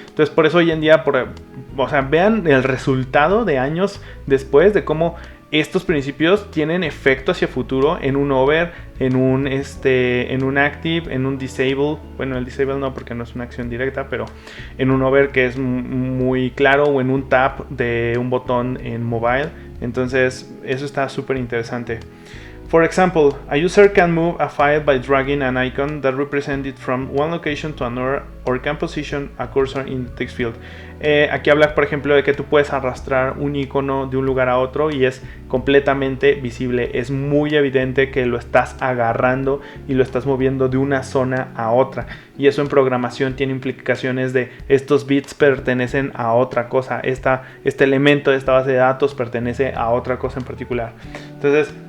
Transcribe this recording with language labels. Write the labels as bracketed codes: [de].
[es] Entonces, por eso hoy en día, vean el resultado de años después de cómo estos principios tienen efecto hacia futuro en un over, en un active, en un disable. Bueno, el disable no, porque no es una acción directa, pero en un over que es muy claro, o en un tap de un botón en mobile. Entonces, eso está súper interesante. [en] For example, a user can move a file by dragging an icon that represents it from one location to another or can position a cursor in the text field. [es] Aquí habla, por ejemplo, de que tú puedes arrastrar un icono de un lugar a otro y es completamente visible. Es muy evidente que lo estás agarrando y lo estás moviendo de una zona a otra. Y eso en programación tiene implicaciones de estos bits pertenecen a otra cosa. Este elemento de esta base de datos pertenece a otra cosa en particular. Entonces,